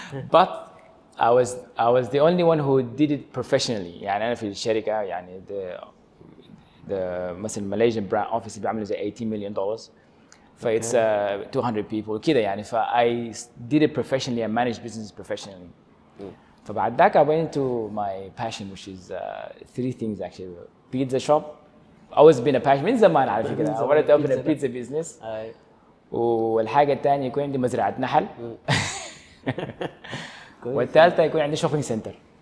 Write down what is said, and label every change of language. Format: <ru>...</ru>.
<en>But I was the only one who did it professionally.</en> <ar>يعني أنا في الشركة يعني</ar> <en>the</en> <ar>مثلا</ar> <en>Malaysian brand office</en> <ar>بيعمل زي</ar> <en>$18 million. It's 200 people</en> <ar>كده يعني.</ar> <en>I did it professionally and managed business professionally.</en> <ar>فبعد ذاك</ar> <en>I went into my passion which is 3 things actually. Pizza shop. Always been a passion</en> <ar>من زمان على فكرة.</ar> <en>I wanted to open a pizza business.</en> <ar>والحاجة الثانية يكون عندي مزرعة نحل. والثالثة يكون عندي</ar> <en>shopping center.</en>